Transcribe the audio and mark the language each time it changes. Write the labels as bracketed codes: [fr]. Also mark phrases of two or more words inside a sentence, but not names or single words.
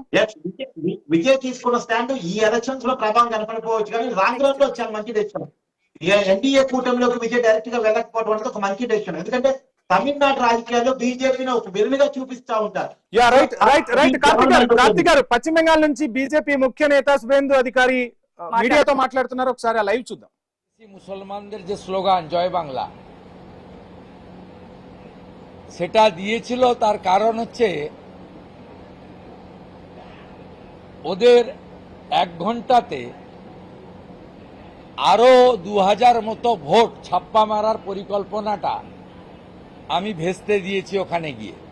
[te] విజయ్ తీసుకున్న స్టాండ్ ఈ ఎలక్షన్స్ లో ప్రభావం కనపడిపోవచ్చు, కానీ [en] wrong round [te] లో చాలా మంచి డెసిషన్. ఎన్డీఏ కూటమిలోకి విజయ్ డైరెక్ట్ గా వెళ్ళకపోవడం అనేది ఒక మంచి డెసిషన్. ఎందుకంటే తమిళనాడు రాజకీయాల్లో బీజేపీని ఒక విలువగా చూపిస్తా ఉంటారు. కార్తిక్ గారు, పశ్చిమ బెంగాల్ నుంచి బీజేపీ ముఖ్య నేత শুভেন্দু అధికారి మీడియాతో మాట్లాడుతున్నారు. ఒకసారి ఆ లైవ్ చూద్దాం. [bn] মুসলমানদের যে স্লোগান জয় বাংলা, সেটা দিয়েছিল তার কারণ হচ্ছে ওদের 1 ঘন্টাতে আরো 2000 মতো ভোট ছাপ্পা মারার পরিকল্পনাটা আমি ভেস্তে দিয়েছি ওখানে গিয়ে।